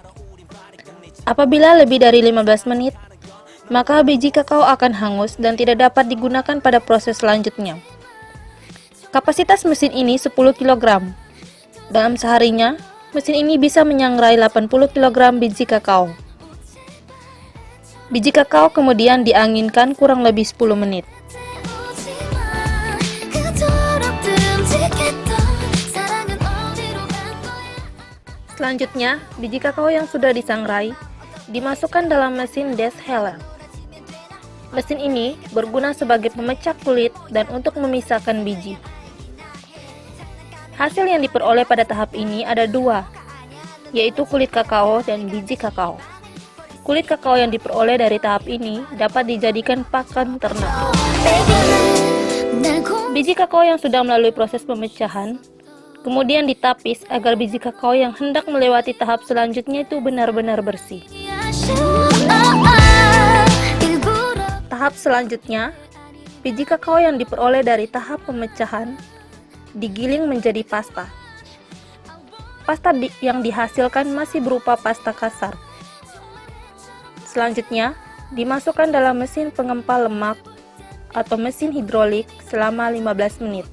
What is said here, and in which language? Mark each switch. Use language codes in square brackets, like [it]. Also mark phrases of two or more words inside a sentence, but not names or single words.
[id] Apabila lebih dari 15 menit, maka biji kakao akan hangus dan tidak dapat digunakan pada proses selanjutnya. Kapasitas mesin ini 10 kg. Dalam seharinya, mesin ini bisa menyangrai 80 kg biji kakao. Biji kakao kemudian dianginkan kurang lebih 10 menit. [ko] 오지마 그토록 듬직했던 사랑은 어디로 간 거야 [id] Selanjutnya, biji kakao yang sudah disangrai dimasukkan dalam mesin desheller. Mesin ini berguna sebagai pemecah kulit dan untuk memisahkan biji. Hasil yang diperoleh pada tahap ini ada dua, yaitu kulit kakao dan biji kakao. Kulit kakao yang diperoleh dari tahap ini dapat dijadikan pakan ternak. [ko] 날 고 [id] Biji kakao yang sudah melalui proses pemecahan kemudian ditapis agar biji kakao yang hendak melewati tahap selanjutnya itu benar-benar bersih. [ko] 아쉬워 일부러 [id] Tahap selanjutnya, biji kakao yang diperoleh dari tahap pemecahan digiling menjadi pasta. Pasta yang dihasilkan masih berupa pasta kasar. Selanjutnya, dimasukkan dalam mesin pengempal lemak atau mesin hidrolik selama 15 menit.